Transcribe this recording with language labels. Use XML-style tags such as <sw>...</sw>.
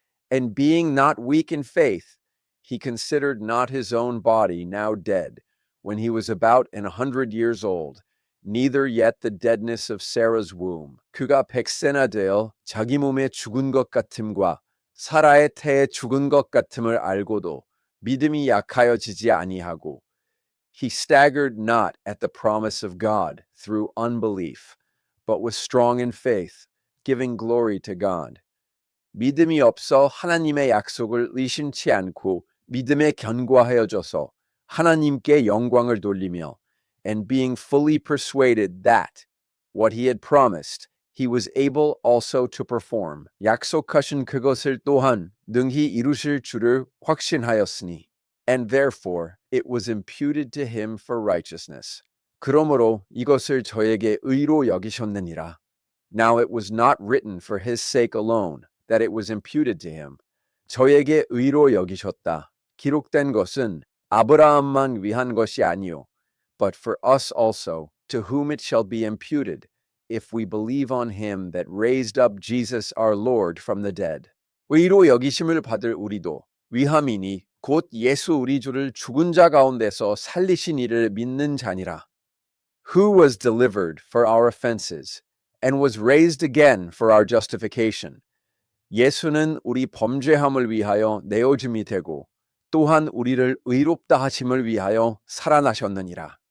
<en>And being not weak in faith, he considered not his own body now dead, when he was about 100 years old, neither yet the deadness of Sarah's womb.</en> <ko>그가 100세나 되어 자기 몸에 죽은 것 같음과 사라의 태에 죽은 것 같음을 알고도 믿음이 약하여지지 아니하고</ko> <en>he staggered not at the promise of God through unbelief, but was strong in faith, giving glory to God.</en> <ko>믿음이 없어 하나님의 약속을 의심치 않고 믿음에 견고하여져서 하나님께 영광을 돌리며</ko> <en>and being fully persuaded that what he had promised he was able also to perform.</en> <ko>약속하신 그것을 또한 능히 이루실 줄을 확신하였으니.</ko> <en>And therefore it was imputed to him for righteousness.</en> <ko>그러므로 이것을 저에게 의로 여기셨느니라.</ko> <en>Now it was not written for his sake alone that it was imputed to him.</en> <ko>저에게 의로 여기셨다. 기록된 것은 아브라함만 위한 것이 아니요,</ko> <en>but for us also, to whom it shall be imputed, if we believe on him that raised up Jesus our Lord from the dead.</en> <ko>의로 여기심을 받을 우리도 위함이니 곧 예수 우리 주를 죽은 자 가운데서 살리신 이를 믿는 자니라.</ko> <en>Who was delivered for our offenses and was raised again for our justification.</en> <ko>예수는 우리 범죄함을 위하여 내어짐이 되고 또한 우리를 의롭다 하심을 위하여 살아나셨느니라.</ko>